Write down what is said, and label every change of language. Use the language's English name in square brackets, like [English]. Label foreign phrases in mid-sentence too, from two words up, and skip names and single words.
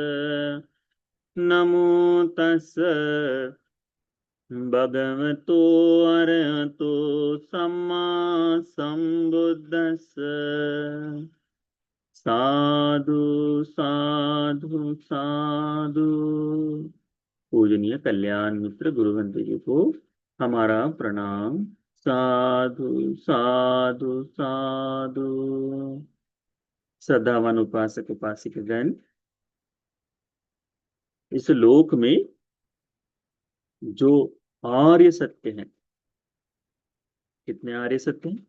[Pali] नमो तस् भगवतो अरहतो सम्मा सम्बुद्धस्स। साधु साधु साधु। [Hindi] पूजनीय कल्याण मित्र गुरुवंत जी को हमारा प्रणाम। [Pali] साधु साधु साधु। [Hindi] श्रद्धावान उपासक उपासिकगण, इस लोक में जो आर्य सत्य हैं, कितने आर्य सत्य हैं?